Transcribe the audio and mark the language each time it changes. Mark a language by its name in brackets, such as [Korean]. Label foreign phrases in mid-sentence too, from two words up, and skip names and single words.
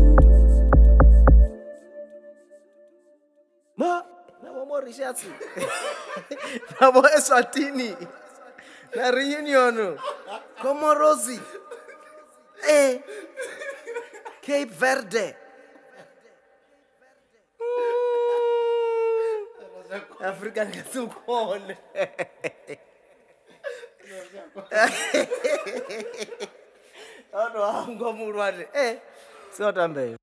[English] Mauritius, Eswatini, na Reunion, Comoros, Cape Verde, African Kazukon. Oh no, I'm going to run it. So